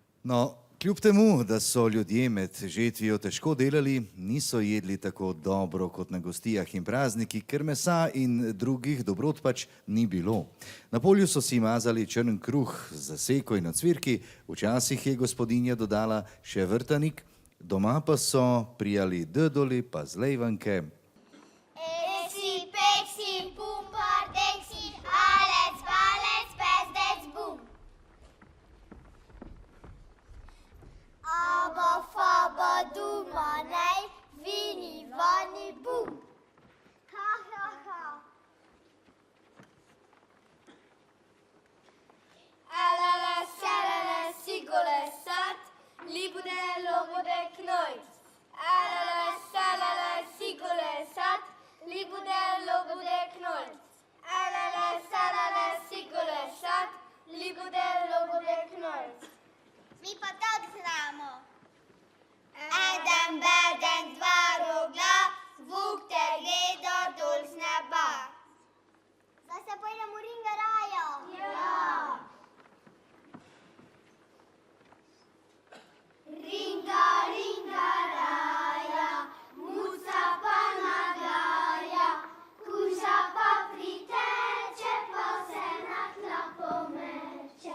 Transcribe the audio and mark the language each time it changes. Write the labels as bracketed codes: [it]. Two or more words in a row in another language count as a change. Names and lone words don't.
[sl] No, kljub temu, da so ljudje med žetvijo težko delali, niso jedli tako dobro kot na gostijah in praznikih, ker mesa in drugih dobrot pač ni bilo. Na polju so si mazali črn kruh z zaseko in ocvirki, včasih je gospodinja dodala še vrtanik, doma pa so prijali dödoli pa zlejvanke. Eksi, peksi, pumpar, deksi, alec, balec, pezdec, bum. Aba, faba, duma, nej, vini, vani, bum. Ha, ha, ha. Alala, salala, sigole, sat, libude, lobude, knojt. Alala, salala, sigole, sat, libude, lobude, knojt. Alala, salala, sigole, sat, libude, lobude, knojt. Mi pa tak znamo. Eden, beden, dva rogla, zvuk te gleda dol z neba. Zdaj se pojdemo v ringarajo. Ja. Ringa, ringa, raja, muca pa nagaja, kuža pa priteče, pa se na tla pomeče.